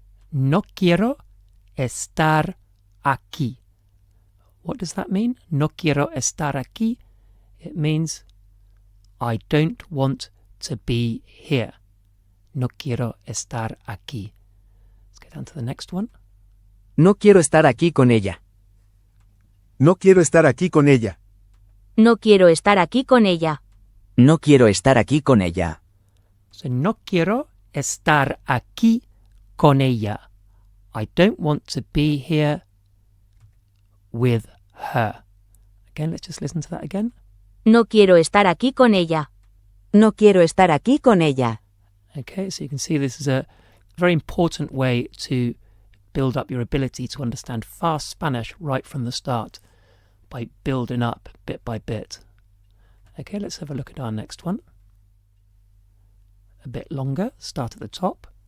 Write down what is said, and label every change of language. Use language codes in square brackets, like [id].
[es] No quiero estar aquí. [en] What does that mean? [es] No quiero estar aquí. [en] It means I don't want to be here. [es] No quiero estar aquí. [en] Let's go down to the next one. [es] No quiero estar aquí con ella. No quiero estar aquí con ella. No quiero estar aquí con ella. No quiero estar aquí con ella. So, no quiero estar aquí con ella. [en] I don't want to be here with her. Again, let's just listen to that again. [es] No quiero estar aquí con ella. No quiero estar aquí con ella. [en] Okay, so you can see this is a very important way to build up your ability to understand fast Spanish right from the start by building up bit by bit. Okay, let's have a look at our next one. A bit longer, start at the top.